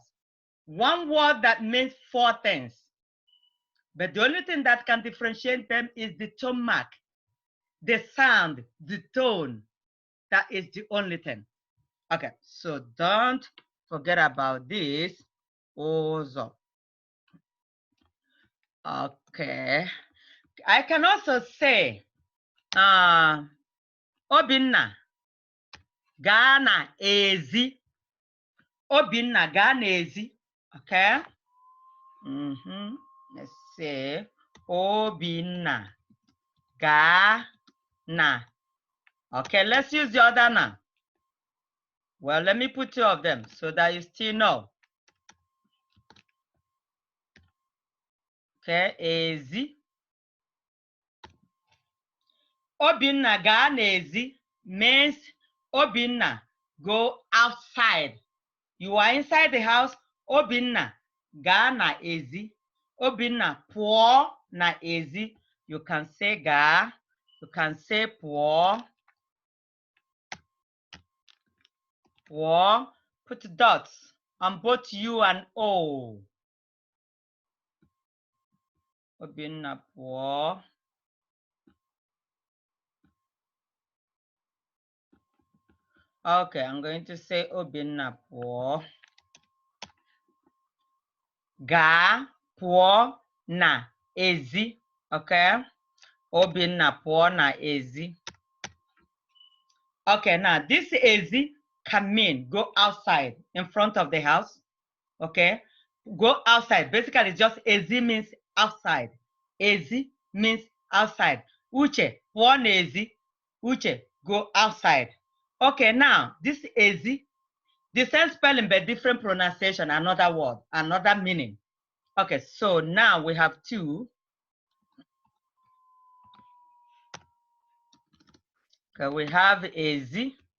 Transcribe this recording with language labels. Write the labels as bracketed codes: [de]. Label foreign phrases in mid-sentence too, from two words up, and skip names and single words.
[en] One word that means 4 things. But the only thing that can differentiate them is the tone mark, the sound, the tone. That is the only thing. Okay, so don't forget about this. Also. Okay. I can also say, [ig] Obinna, gaa n'ezi. Obinna, gaa n'ezi. [en] Okay? Let's say, [ig] Obinna, gaa na. [en] Okay, let's use the other na. Well, let me put 2 of them so that you still know. [ig] Okay, ezi. Obinna gaa n'ezi [en] means Obinna, go outside. You are inside the house. [ig] Obinna gaa n'ezi. Obinna pụọ n'ezi. [en] You can say gaa. You can say pụọ. [ig] Pụọ. [en] Put dots on both U and O. [ig] Obinna pụọ. [en] Okay, I'm going to say [ig] Obinna pụọ. Gaa pụọ n'ezi. Okay? Obinna pụọ n'ezi. [en] Okay, now this ezi can mean go outside in front of the house. Okay? Go outside. Basically, just ezi means outside. Ezi means outside. [ig] Uche, pụọ n'ezi. Uche, [en] go outside. Okay, now this ezi, the same spelling but different pronunciation, another word, another meaning. Okay, so now we have 2. Okay, we have ezi.